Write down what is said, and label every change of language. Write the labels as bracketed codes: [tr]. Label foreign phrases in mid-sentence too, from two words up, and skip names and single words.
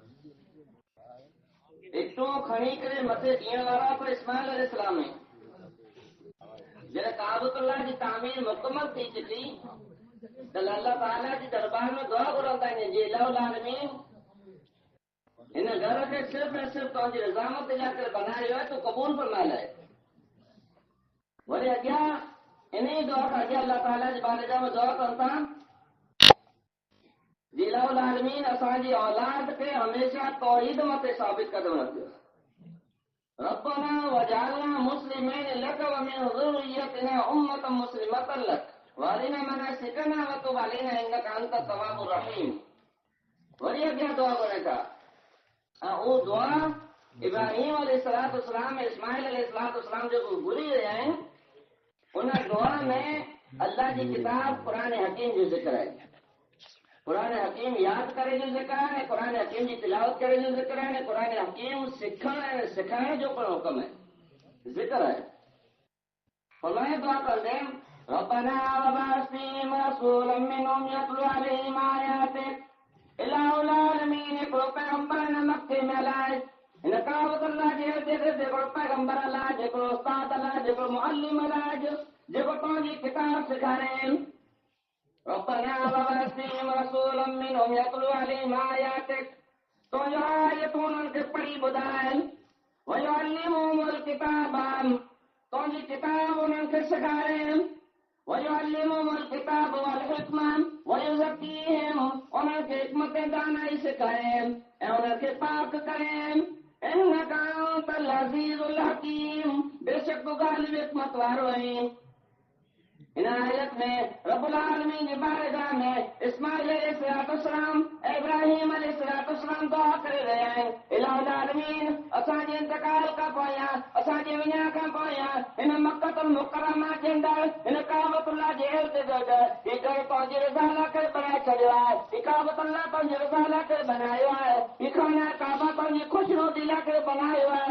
[sd] इटूं खणी करे मथे ॾियण वारा पर इस्माइल अलैहिस्सलाम ऐं जॾहिं काबतुल्लाह जी तामीर मुकमल थी चुकी त अल्लाह ताला जी दरबार में दुआ घुरंदा आहिनि जे [ar] إله العالمين [sd] हिन घर खे सिर्फ़ ऐं सिर्फ़ तव्हांजी रज़ामत लाइ करे बनायो आहे, तूं क़बूल फरमाए लाइ। वरी अॻियां इन ई दुआ खां अॻियां अल्लाह ताला जी बारगाह में दुआ कनि था जे [ar] إله العالمين [sd] असांजी औलाद खे हमेशह तौहीद मथे साबित कदम रखियो। [ar] ربنا واجعلنا مسلمين لك ومن ذريتنا أمة مسلمة لك وأرنا مناسكنا وتب علينا إنك أنت التواب الرحيم. [sd] वरी अॻियां दुआ घुरे था वो दुआ इब्राहीम अलैहिस्सलाम ऐं इस्माइल अलैहिस्सलाम जेको घुरी रहिया आहिनि उन दुआ में अल्लाह जी किताब क़ुरान हकीम जो ज़िक्र आहे। क़ुरान हकीम यादि करे जो ज़िक्र आहे, क़ुरान हकीम जी तिलावत करे जो ज़िक्र आहे, क़ुरान हकीम सिखण ऐं सिखाइण जो पिणु हुकुम आहे, ज़िक्र आहे। फरमाए दुआ कंदे [ar] ربنا وابعث فيهم رسولا منهم يتلو عليهم آياتك إله العالمين [sd] हिकिड़ो पैगंबर हिन मके में हलाए हिन काबतुल्लाह जे हिकिड़ो पैगंबर हलाए जेको उस्ताद हलाए जेको मुअल्लिम हलाए जेको तव्हांजी किताब सेखारे। [ar] ربنا وابعث فيهم رسولا منهم يتلو عليهم آياتك [sd] तुंहिंजो आयतूं उन्हनि खे पढ़ी ॿुधाए [ar] ويعلمهم الكتاب [sd] तुंहिंजी किताब उन्हनि खे सेखारे [ar] ويعلمهم الكتاب والحكمة ويزكيهم [sd] उन्हनि खे हिकमत दानाई सेखारे ऐं उन्हनि खे पाक करे। [ar] إنك أنت العزيز الحكيم [sd] बेशक तूं ॻाल्हि हिकमत वारो आहीं। इन आयत में [ar] رب العالمين [sd] जी बारगाह में इस्माइल अलैहिस्सलाम ऐं इब्राहीम अलैहिस्सलाम दुआ करे रहिया आहिनि [ar] إله العالمين [sd] असांजे इंतकाल खां पोयां असांजे वञण खां पोयां हिन मक्कतुल मुकर्रमा जे अंदरि हिन काबतुल्लाह जे इर्द गिर्द ही घर तव्हांजी रज़ा लाइ करे बणाए छॾियो आहे, ही काबतुल्लाह तव्हांजी रज़ा लाइ करे बनायो आहे, ही खाना काबा तव्हांजी ख़ुशनुदी लाइ करे बनायो आहे।